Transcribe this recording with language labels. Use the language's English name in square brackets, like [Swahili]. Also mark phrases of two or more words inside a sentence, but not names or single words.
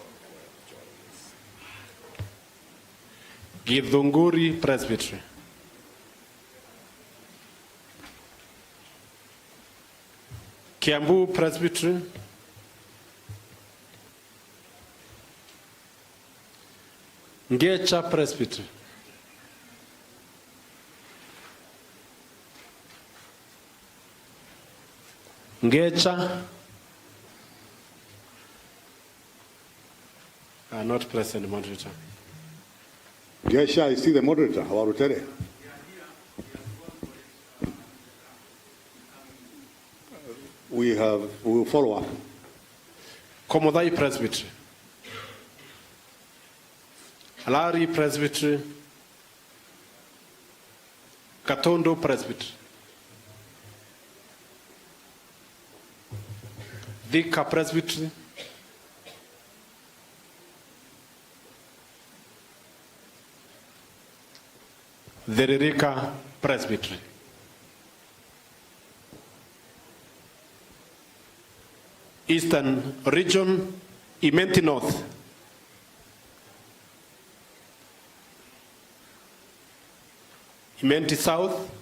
[English] Githunguri Presbytery, Kiambu Presbytery, Ngecha Presbytery, Ngecha are not present, moderator. Gesha, I see the moderator. How about today? We will follow up. Komodai Presbytery, Alari Presbytery, Katondo Presbytery, Thika Presbytery, Theririka Presbytery, Eastern Region, Imenti North, Imenti South,